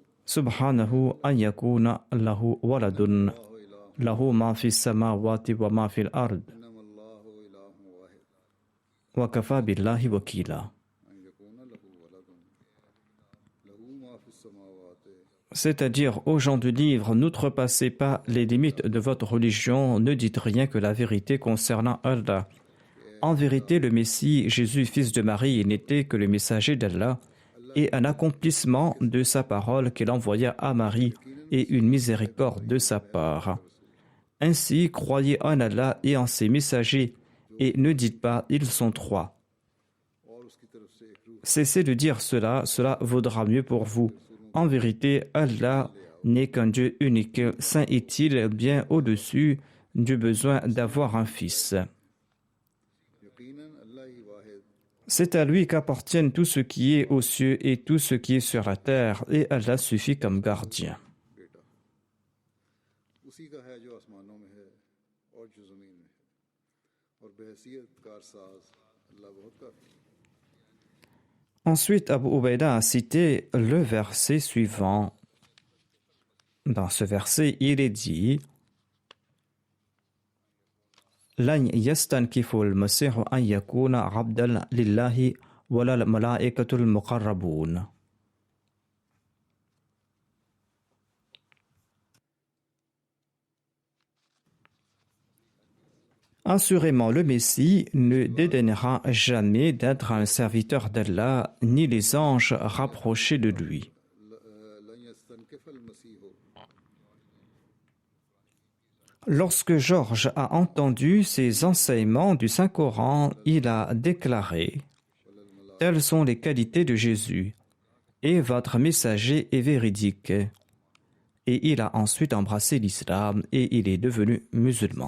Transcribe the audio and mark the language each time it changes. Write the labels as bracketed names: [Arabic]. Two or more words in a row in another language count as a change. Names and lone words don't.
[Arabic] سبحانه أن يكون له ولد له ما في السماوات وما في الأرض إنما الله إله واحد وكفى بالله وكيلا. أن يكون له ولد له ما في السماوات. [French] C'est-à-dire, aux gens du livre, n'outrepassez pas les limites de votre religion, ne dites rien que la vérité concernant Allah. En vérité, le Messie, Jésus, fils de Marie, n'était que le messager d'Allah et un accomplissement de sa parole qu'il envoya à Marie et une miséricorde de sa part. Ainsi, croyez en Allah et en ses messagers et ne dites pas « ils sont trois ». [Urdu] اور اس کی طرف سے ایک روح [French] Cessez de dire cela, cela vaudra mieux pour vous. En vérité, Allah n'est qu'un Dieu unique, saint est-il, bien au-dessus du besoin d'avoir un fils. [Urdu] یقیناً اللہ ہی واحد [French] C'est à lui qu'appartiennent tout ce qui est aux cieux et tout ce qui est sur la terre, et Allah suffit comme gardien. [Urdu] بیٹا اسی کا ہے جو آسمانوں میں ہے اور جو زمین میں ہے اور بحیثیت کارساز اللہ بہت کافی ہے. [French] Ensuite, Abu Ubaïda a cité le verset suivant. Dans ce verset, il est dit [Arabic] لن يستنكف المسيح أن يكون عبدا لله ولا الملائكة المقربون. [French] Assurément, le Messie ne dédaignera jamais d'être un serviteur d'Allah, ni les anges rapprochés de lui. [Arabic] لن يستنكف المسيح [French] Lorsque Georges a entendu ces enseignements du Saint-Coran, il a déclaré « Telles sont les qualités de Jésus, et votre messager est véridique. » Et il a ensuite embrassé l'islam et il est devenu musulman.